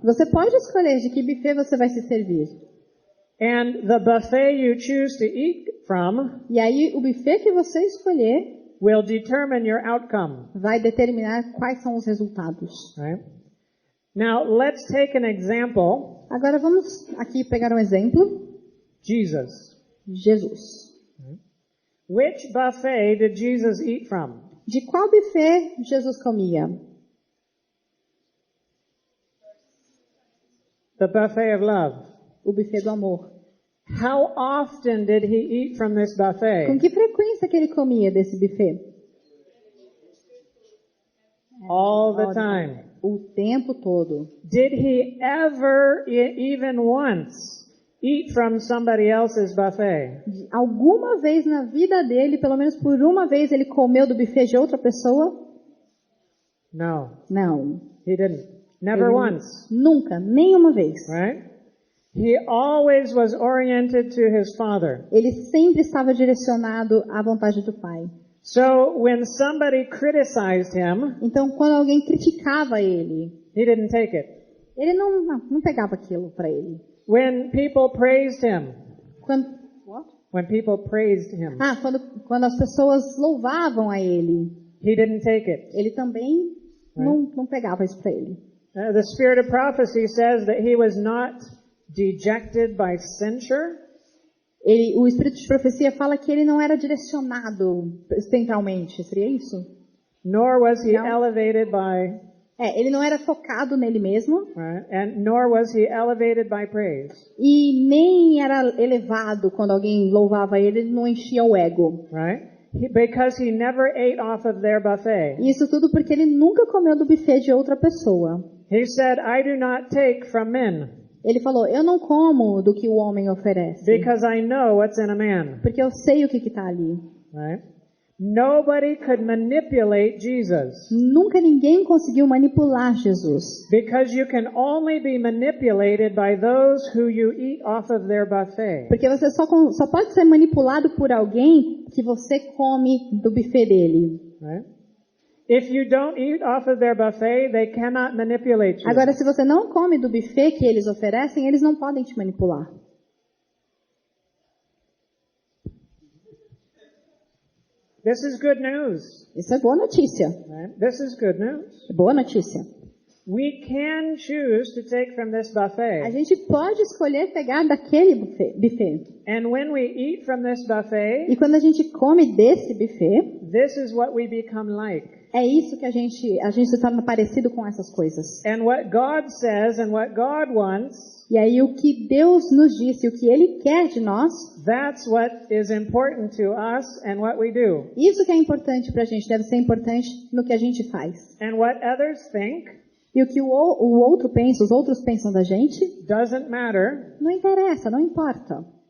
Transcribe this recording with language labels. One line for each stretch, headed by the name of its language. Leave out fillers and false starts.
Portuguese: Você pode escolher de que buffet você vai se servir.
English: And the buffet you choose to eat from
Portuguese: E aí o buffet que você escolher
English: will determine your outcome.
Portuguese: vai determinar quais são os resultados.
English: Right? Now, let's take an example.
Portuguese: Agora vamos aqui pegar um exemplo.
English: Jesus.
Portuguese: Jesus.
English: Which buffet did Jesus eat from?
Portuguese: De qual buffet Jesus comia?
English: The buffet of love.
Portuguese: O buffet do amor.
English: How often did he eat from this
Portuguese: Com
English: buffet?
Portuguese: que frequência que ele comia desse buffet?
English: All the time.
Portuguese: O tempo todo.
English: Did he ever, even once, eat from somebody else's buffet?
Portuguese: Alguma vez na vida dele, pelo menos por uma vez, ele comeu do buffet de outra pessoa?
English: No,
Portuguese: Não.
English: he didn't. Never
Portuguese: Ele
English: once,
Portuguese: Nunca, nenhuma vez.
English: right? He always was oriented to his Father.
Portuguese: Ele sempre estava direcionado à vontade do Pai.
English: So when somebody criticized him,
Portuguese: Então, quando alguém criticava ele,
English: he didn't take it.
Portuguese: ele não pegava aquilo para ele.
English: When people praised him,
Portuguese: Quando,
English: What? when people praised him,
Portuguese: quando as pessoas louvavam a ele,
English: he didn't take it.
Portuguese: ele também não pegava isso para ele.
English: The spirit of prophecy says that he was not dejected by censure.
Portuguese: O espírito de profecia fala que ele não era direcionado mentalmente, seria isso?
English: Nor was he
Portuguese: Não.
English: elevated by,
Portuguese: Ele não era focado nele mesmo
English: right? And nor was he elevated by praise,
Portuguese: e nem era elevado quando alguém louvava ele não enchia o ego.
English: right? Because he never ate off of their buffet.
Portuguese: E isso tudo porque ele nunca comeu do buffet de outra pessoa.
English: He said, I do not take from men,
Portuguese: Ele falou, eu não como do que o homem oferece,
English: because I know what's in a man,
Portuguese: porque eu sei o que está ali.
English: right? Nobody could manipulate Jesus,
Portuguese: Nunca ninguém conseguiu manipular Jesus.
English: because you can only be manipulated by those who you eat off of their buffet.
Portuguese: Porque você só pode ser manipulado por alguém que você come do buffet dele.
English: Right? If you don't eat off of their buffet, they cannot manipulate you.
Portuguese: Agora, se você não come do buffet que eles oferecem, eles não podem te manipular.
English: This is good news.
Portuguese: Isso é boa notícia.
English: Right? This is good news.
Portuguese: É boa notícia.
English: We can choose to take from this
Portuguese: A
English: buffet.
Portuguese: gente pode escolher pegar daquele buffet.
English: And when we eat from this buffet,
Portuguese: E quando a gente come desse buffet,
English: this is what we become like.
Portuguese: é isso que a gente se torna parecido com essas coisas.
English: And what God says and what God wants,
Portuguese: E aí o que Deus nos disse, o que Ele quer de nós,
English: that's what is important to us and what we do.
Portuguese: isso que é importante pra gente, deve ser importante no que a gente faz.
English: And what others think
Portuguese: E o que o outro pensa, os outros pensam da gente,
English: doesn't matter,
Portuguese: não interessa, não importa.